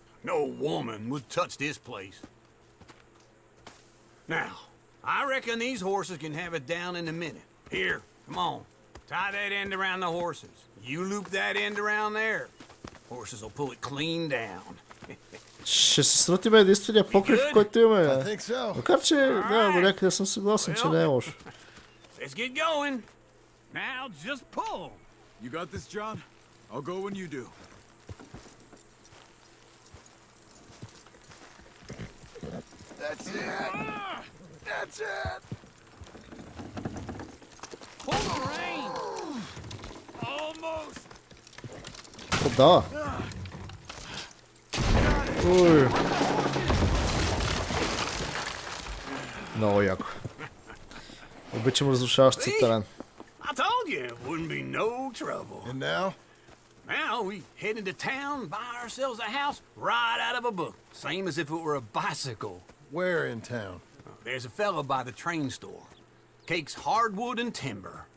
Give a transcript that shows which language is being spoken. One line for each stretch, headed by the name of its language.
English: No woman would touch this place. Now, I reckon these horses can have it down in a minute. Here, come on. Tie that end around the horses. You loop that end around there. Horses will pull it clean down.
Bulgarian: Ще се срутиме единствения покрив, който имаме.
English: I think so.
Bulgarian: Макар че, да, до някъде съм съгласен, че не е лошо.
English: Let's get going. Now just pull. You got this, John? I'll go when you do. That's it. That's it. Pull the rein. Almost.
Bulgarian: О, да. Ой. Много яко. Обичам разрушаващ се терен.
English: I told you it wouldn't be no trouble. And now? Now we head into town, buy ourselves a house right out of a book. Same as if it were a bicycle. Where in town? There's a fella by the train store. Cakes hardwood and timber.